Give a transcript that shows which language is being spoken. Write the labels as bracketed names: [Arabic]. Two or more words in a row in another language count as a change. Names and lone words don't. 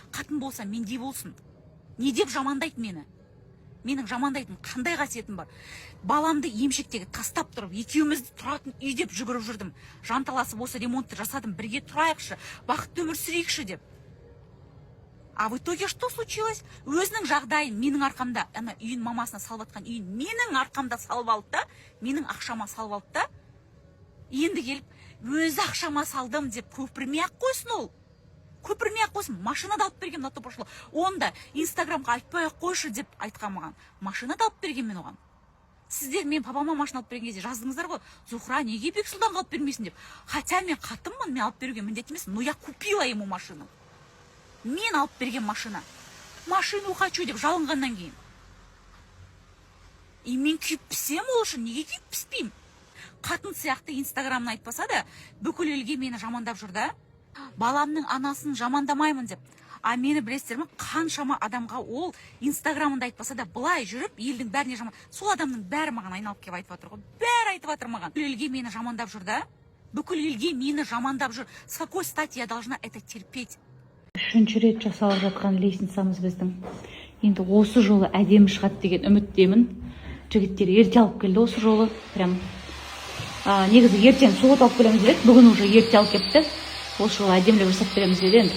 [Kazakh] қатын болса мендей болсын. Не деп жамандайды мені? Менің жамандайтын қандай қасиетім бар? Баламды емшектегі тастап тұрып, екеумізді тұратын үй деп жүгіріп жүрдім. Жанталасып осы ремонтты жасадым, бірге тұрайықшы, бақытты өмір сүрейікші деп. [Russian] А в итоге что случилось? [Kazakh] Өзінің жағдайын менің арқамда, ана үйін мамасына салып атқан үйін менің арқамда салып алды да, менің ақшама салып алды да, енді келіп, өзі ақшама салдым деп көпірмей-ақ қойсын ол. Көпірмей-ақ қойсын, машина да алып берген мына топыршылы. Онда инстаграмға айтпай-ақ қойшы деп айтқан маған. Машина да алып берген мен оған. Сіздер мен папама машина алып берген кезде жаздыңыздар ғой, Зухра неге Бексұлтанға алып бермейсің деп. Хотя мен қатынмын, мен алып беруге міндетті емес, [Russian] но я купила ему машину. [Kazakh] Мен алып берген машина. [Russian] Машину хочу [Kazakh] деп жалынғаннан кейін. И мен күйіп пісем ол үшін, неге күйіп піспеймін? Қатын сияқты инстаграмын айтпаса да, бүкіл елге мені жамандап жүр да. Баламның анасын жамандамаймын деп. А мені білесіздер ме, қаншама адамға ол инстаграмында айтпаса да, былай жүріп, елдің бәріне жаман. Сол адамның бәрі маған айналып келіп айтып жатыр ғой. Бәрі айтып жатыр маған. Бүкіл елге мені жамандап жүр да. Бүкіл елге мені жамандап жүр. [Russian] С какой стати я должна это терпеть? [Kazakh] Үшінші рет жасалып жатқан лестницамыз біздің. Енді осы жолы әдемі шығады деген үміттемін. Жігіттер ерте алып келді осы жолы. Прям негізі ертең суыт алып келеміз дедік. Бүгін уже ерте алып келіпті. Осы жолы әдемілеп жасап береміз деді енді.